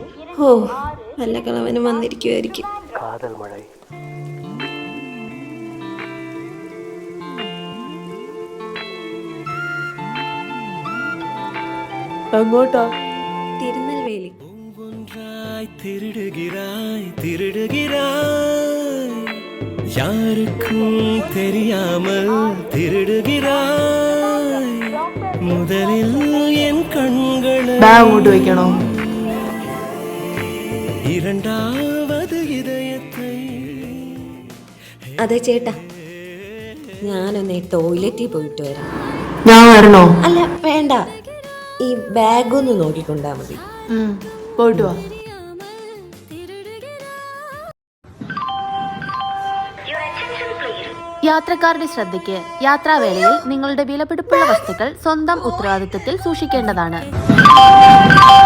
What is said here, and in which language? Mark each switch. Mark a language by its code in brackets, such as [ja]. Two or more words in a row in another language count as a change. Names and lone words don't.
[ml] ഓ, വല്ല കളവനും വന്നിരിക്കുമായിരിക്കും. കാതൽ മഴ. അങ്ങോട്ടാ? തിരുനെൽവേലി. [ta] திருடுகிறாய் திருடுகிறாய் யாருக்கும் தெரியாமல் திருடுகிறாய் முதலில் என் கண்களை [ml] ബാഗ് അങ്ങോട്ട് വെക്കണോ? [ta] இரண்டாவது இதயத்தை. [ml] അതെ ചേട്ടാ, ഞാനൊന്ന് ടോയ്ലറ്റിൽ പോയിട്ട് വരാം. ഞാൻ വരണോ? അല്ല വേണ്ട, ഈ ബാഗൊന്ന് നോക്കിക്കൊണ്ടാ മതി. പോയിട്ട് വാ. യാത്രക്കാരുടെ ശ്രദ്ധയ്ക്ക്, യാത്രാവേളയിൽ നിങ്ങളുടെ വിലപിടിപ്പുള്ള വസ്തുക്കൾ സ്വന്തം ഉത്തരവാദിത്തത്തിൽ സൂക്ഷിക്കേണ്ടതാണ്.